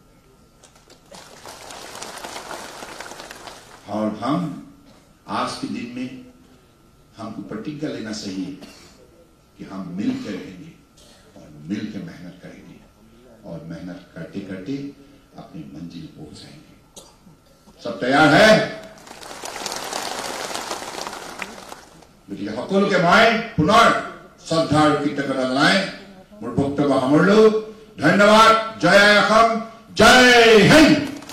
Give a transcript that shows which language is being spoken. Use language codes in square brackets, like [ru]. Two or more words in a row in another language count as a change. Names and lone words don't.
[hi] और हम आज के दिन में हमको प्रतिज्ञा लेना चाहिए कि हम मिलकर रहेंगे और मिलकर मेहनत करेंगे, और मेहनत करते करते अपनी मंजिल पहुंच जाएंगे। सब तैयार है? [as] গতিকে সকলোকে মই পুনৰ শ্ৰদ্ধা আৰু কৃতজ্ঞতা জনাই মোৰ বক্তব্য সামৰিলো। ধন্যবাদ। জয় অসম, জয় হিন্দ।